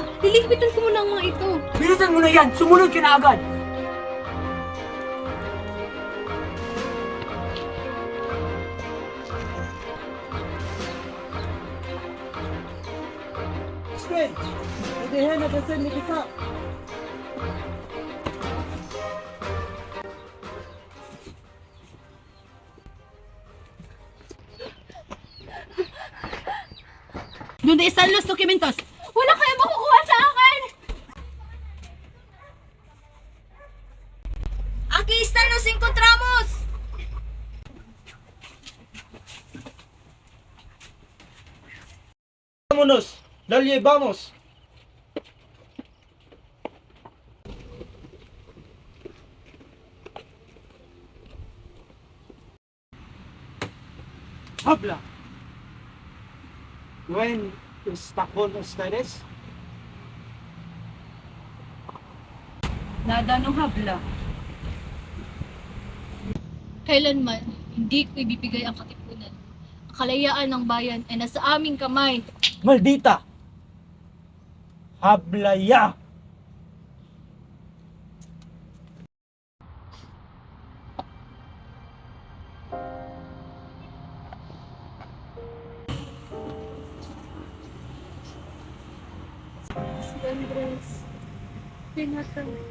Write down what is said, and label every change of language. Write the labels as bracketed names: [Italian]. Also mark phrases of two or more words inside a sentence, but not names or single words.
[Filipino] Liligpitan ko muna ang mga ito. Bilisan mo na yan! Sumunod ka na agad! Sven! Udihan na dasan ni Kisa! [Spanish] Donde están los documentos? [Filipino] Wala kayong makukuha sa akin! [Spanish] Aquí están los encontramos! Vámonos, dale, vamos. Habla. When está con ustedes? Nada no habla. [Filipino] Kailanman, hindi ko ibibigay ang katipunan. Ang kalayaan ng bayan ay nasa aming kamay. [Spanish] Maldita. Habla ya. [Filipino] Si Andres, pinatay.